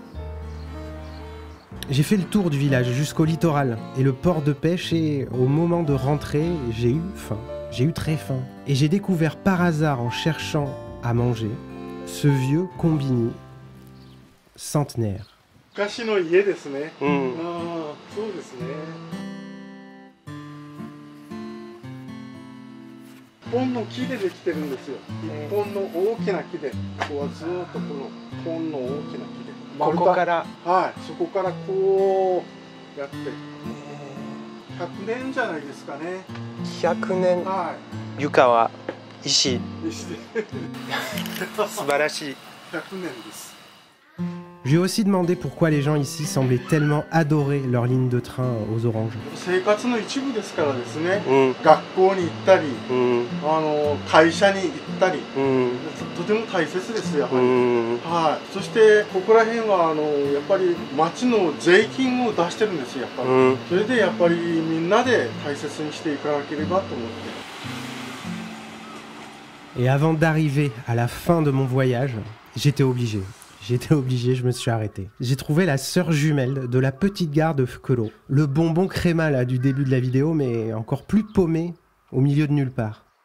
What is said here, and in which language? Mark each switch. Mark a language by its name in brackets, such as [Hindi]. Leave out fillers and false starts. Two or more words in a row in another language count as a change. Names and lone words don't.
[French] J'ai fait le tour du village jusqu'au littoral et le port de pêche et au moment de rentrer, j'ai eu faim. J'ai eu très faim. Et j'ai découvert par hasard en cherchant à manger ce vieux combini centenaire. [Japanese] 昔の家ですね。うん。ああ、そうですね。一本の木でできてるんですよ。一本の大きな木で、ここはずっとこの一本の大きな木で。ここから、はい、そこからこうやって、100年じゃないですかね。 100年、は床は石。い。石で。素晴らしい。 100年です。 [French] Je lui ai aussi demandé pourquoi les gens ici semblaient tellement adorer leur ligne de train aux oranges. [Japanese] 生活の一部ですからですね。うん。学校に行ったり、うん。会社に行ったり、うん。とても大切ですよ。やっぱうり。ん。はい。そしてここら辺はやっぱり町の税金を出してるんですよ。やっぱり。うん。それでやっぱりみんなで大切にしていかなければと思って。 [French] Et avant d'arriver à la fin de mon voyage, j'étais obligé, je me suis arrêté. J'ai trouvé la sœur jumelle de la petite gare de Fukuro. Le bonbon créma là du début de la vidéo, mais encore plus paumé au milieu de nulle part.